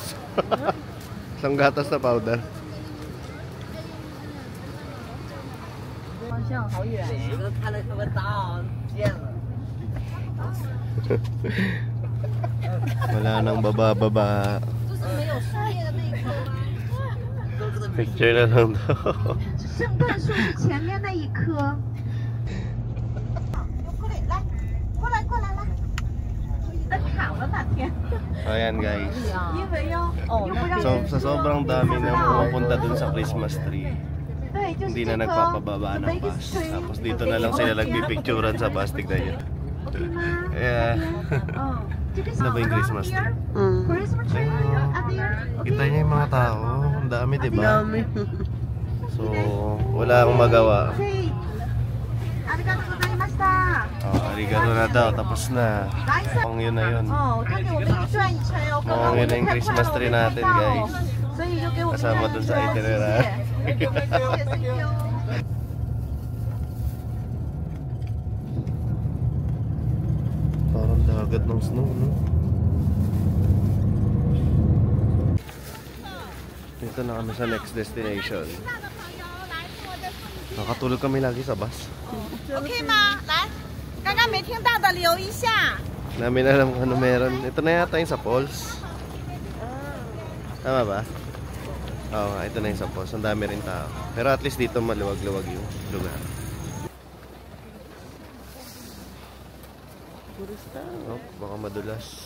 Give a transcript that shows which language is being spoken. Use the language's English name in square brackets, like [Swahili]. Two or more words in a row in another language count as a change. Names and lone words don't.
[Filipino] Lasang gatas na powder. Wala nang baba-baba. Picture na lang daw. [Chinese] 圣诞树是前面那一棵。过来，来。在躺了哪天？ [Filipino] Ayan guys. [Chinese] 因为 [Filipino] So sa sobrang dami na pumupunta dun sa [English] Christmas tree, [Chinese] 对，就是 [Filipino] hindi [Chinese] 这 [Filipino] na [Chinese] 棵。 [Filipino] nagpapababa ng bus. Tapos dito na lang sila nagpipicturan sa bus. Tignan nyo. Yeah. [Chinese] 这个 [Filipino] Ano ba yung [English] Christmas tree? Christmas tree at there. [Filipino] Kita niyo yung mga tao. Ang dami, diba? Dami. So, wala akong magawa. [Japanese] ありがとうございました。 [Filipino] Arigato na daw. Tapos na. Mukhang yun na yun. [Chinese] 哦，他给我们一转一圈哦，刚刚 [Filipino] Mukhang [Chinese] 我 [Filipino] yun na [Chinese] 们 [Filipino] yung [Chinese] 太快 [Filipino] Christmas [Chinese] 了，我 [Filipino] tree [Chinese] 没拍 [Filipino] natin, [Chinese] 到， [Filipino] guys. [Chinese] 所以就给我们 [Filipino] Kasama [Chinese] 转 [Filipino] dun [Chinese] 一 [Filipino] sa [Chinese] 圈，谢 [Filipino] itinerary. [Chinese] 谢， [English] thank you。 [Filipino] Parang dagat ng snow, no? Dito na kami sa next destination. Nakatulog kami lagi sa bus. [Chinese] OK 吗？来，刚刚没听到的留一下。 [Filipino] Namin alam kung ano meron. Ito na yata yung sa Falls. Tama ba? Oo nga, ito na yung sa Falls. Ang dami rin tao. Pero at least dito maluwag-luwag yung lugar. Oh, baka madulas.